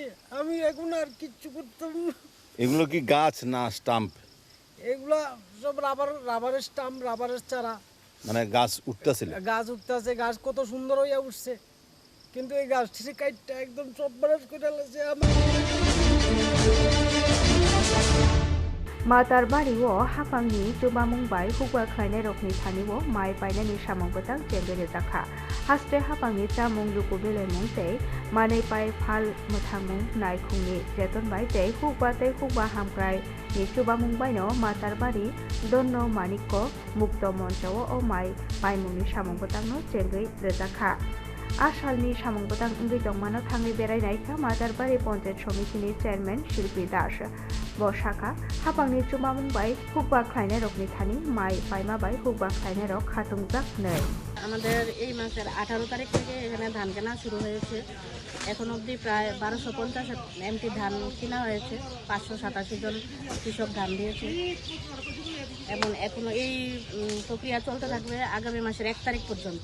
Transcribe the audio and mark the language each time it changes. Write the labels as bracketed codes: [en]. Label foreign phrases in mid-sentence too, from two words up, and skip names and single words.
[bn] আমি এখন আর কিচ্ছু করতাম না। এগুলো কি গাছ না স্টাম্প? এগুলা সব রাবারের স্টাম্প, রাবারের চারা। মানে গাছ উঠতেছিল? গাছ উঠতেছে, গাছ কত সুন্দর হইয়া উঠছে, কিন্তু এই গাছটি কাইটটা একদম সর্বনাশ করে দিয়েছে আমার। [trp] मातारबारिwo हाफांनि जुबामुंबाय हुगवा ख्लायनाय रकनि थानिwo माइ बायनायनि सामंबोतां जेंगेरे जाखा हास्टे हाफांनि जामुं लुकु बेलेमुं तै मानै पाय फाल मोथांमुं नायखुंनि जेतनबाय तै हुगवा हामग्राय नि जुबामुंबायनो मातारबारि दन्न मानिक्क मुक्त मन्चावो अ माइ बायमुंनि सामंबोतांनो जेंगै रोजाखा आसालनि सामंबोतां इंगै दंमानो थाङै बेरायनायखा मातारबारि पन्चायत समितिनि चेयारमेन शिल्पी दास बसाखा हाफांनि जुबामुंबाय हुगवा ख्लायनाय रकनि थानि माइ बायमाबाय हुगवा ख्लायनाय रक खातुंजाक नै। [bn] আমাদের এই মাসের 18 তারিখ থেকে এখানে ধান কেনা শুরু হয়েছে। এখন অবধি প্রায় 1250 এমটি ধান কেনা হয়েছে। 587 জন কৃষক ধান দিয়েছে এবং এখনো এই প্রক্রিয়া চলতে থাকবে আগামী মাসের 1 তারিখ পর্যন্ত।